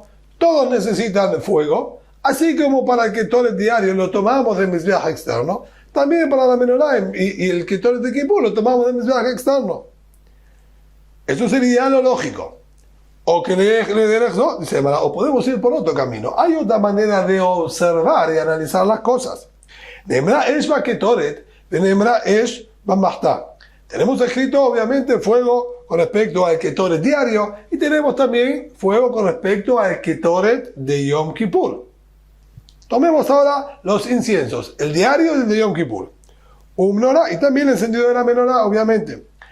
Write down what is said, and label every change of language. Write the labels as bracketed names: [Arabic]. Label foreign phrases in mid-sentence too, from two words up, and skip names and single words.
[Spanish] Todos necesitan fuego, así como para el Ketoret diario lo tomamos del Mizbeach externo, también para la menorá y el Ketoret de Kippur lo tomamos del Mizbeach externo. Eso sería lo lógico. O que no, dice, o podemos ir por otro camino. Hay otra manera de observar y analizar las cosas. [Hebrew] Nemra esh baketoret, nemra esh bamachta. [Spanish] Tenemos escrito, obviamente, fuego con respecto al Ketoret diario y tenemos también fuego con respecto al Ketoret de Yom Kippur. Tomemos ahora los inciensos, el diario y el de Yom Kippur. Un menorá y también el encendido de la menorá, obviamente.